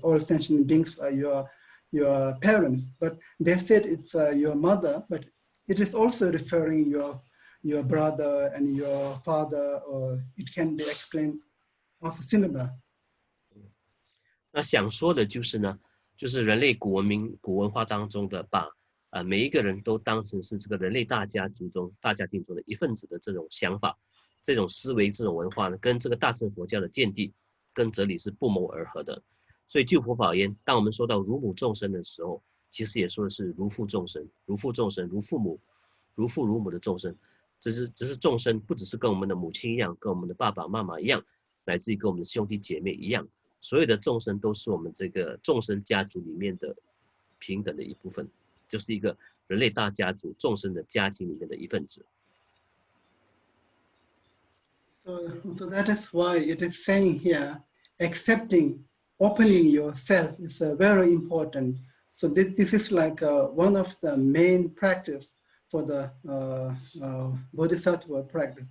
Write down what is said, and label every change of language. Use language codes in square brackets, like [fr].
[en] All sentient beings are your parents, but they said it's your mother, but it is also referring your brother and your father, or it can be explained also similar. [zh] 那想说的就是呢，就是人类古文化当中的把每一个人都当成是这个人类大家庭中的一份子的这种想法。这种思维、这种文化呢，跟这个大乘佛教的见地、跟哲理是不谋而合的。所以就佛法而言，当我们说到如母众生的时候，其实也说的是如父众生、如父众生、如父母、如父如母的众生。只是众生不只是跟我们的母亲一样，跟我们的爸爸妈妈一样，乃至于跟我们的兄弟姐妹一样，所有的众生都是我们这个众生家族里面的平等的一部分，就是一个人类大家族众生的家庭里面的一份子。 [en] So that is why it is saying here, accepting, opening yourself is very important. So this is like one of the main practice for the Bodhisattva practice.